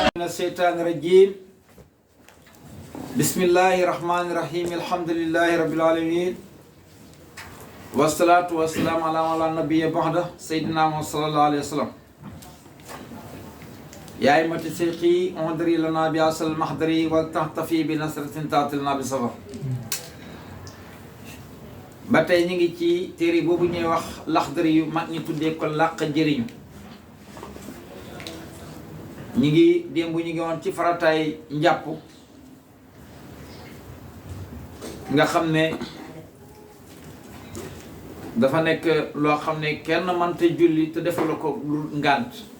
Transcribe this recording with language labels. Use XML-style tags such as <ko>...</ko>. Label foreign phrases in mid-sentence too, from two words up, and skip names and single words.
<ar>الشيطان الرجيم بسم الله الرحمن الرحيم الحمد لله رب العالمين والصلاة والسلام على النبي بعد سيدنا محمد صلى الله عليه وسلم يا أئمة الشيخي انظري لنا بأصل المحضري ولتحتفي بنصرة تعطلنا بصبر</ar> <wo>ba tey ñu ngi ci téere boobu ñuy wax laxdari yu mag ñi tuddee ko làq njëriñu ñu ngi démb ñu ngi woon ci farataay njàpp nga xam ne dafa nekk loo xam ne kenn mënta julli te defal ko lu ngànt</wo>